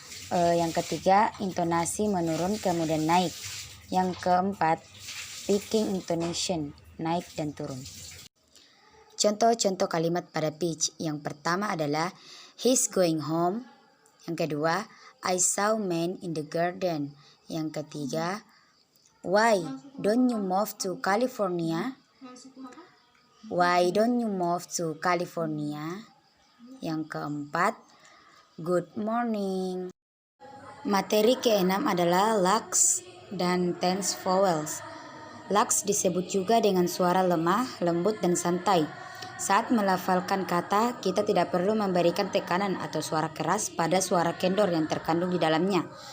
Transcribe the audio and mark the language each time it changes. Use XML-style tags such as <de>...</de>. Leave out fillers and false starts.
<id>Yang ketiga, intonasi menurun kemudian naik. Yang keempat, speaking intonation, naik dan turun. Contoh-contoh kalimat pada beach. Yang pertama adalah</id> <en>he's going home.</en> <id>Yang kedua,</id> <en>I saw man in the garden.</en> <id>Yang ketiga,</id> <en>why don't you move to California? Why don't you move to California?</en> <id>Yang keempat,</id> <en>good morning.</en> <id>Materi keenam adalah lax dan tense vowels. Lax disebut juga dengan suara lemah, lembut, dan santai. Saat melafalkan kata, kita tidak perlu memberikan tekanan atau suara keras pada suara kendor yang terkandung di dalamnya.</id>